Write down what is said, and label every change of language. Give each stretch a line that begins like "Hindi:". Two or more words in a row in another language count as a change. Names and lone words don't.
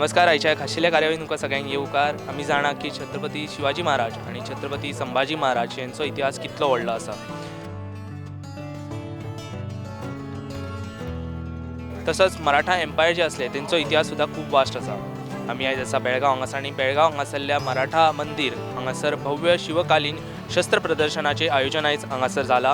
Konkani: आयच्या खाशेल्या कार्यावळीन तुमकां सगळ्यांक येवकार. आमी जाणा की छत्रपती शिवाजी महाराज आनी छत्रपती संभाजी महाराज यांचो इतिहास कितलो व्हडलो आसा. तसोच मराठा एम्पायर जे असले तेंचो इतिहास सुद्दां खूब वास्ट आसा. आमी आयज आसा बेळगांव हांगासर आनी बेळगांव हांगासरल्या मराठा मंदिर हांगासर भव्य शिवकालीन शस्त्र प्रदर्शनाचे आयोजन आयज हांगासर जाला.